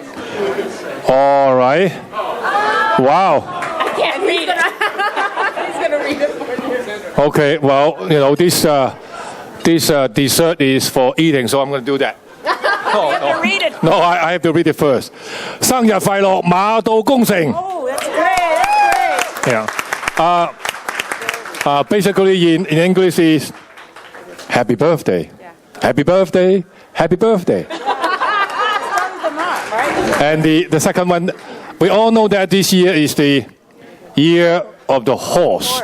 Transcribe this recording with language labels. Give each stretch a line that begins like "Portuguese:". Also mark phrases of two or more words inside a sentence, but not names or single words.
English: All right. Wow. I can't read it. He's going to read it for you. Okay, well, this dessert is for eating, so I'm going to do that. You have to read it. No, I have to read it first.
Cantonese: 生日快樂，馬到功成。
English: Oh, that's great. That's great. Yeah. Basically, in English is happy birthday. Yeah. Happy birthday, happy birthday. And the second one, we all know that this year is the year of the horse.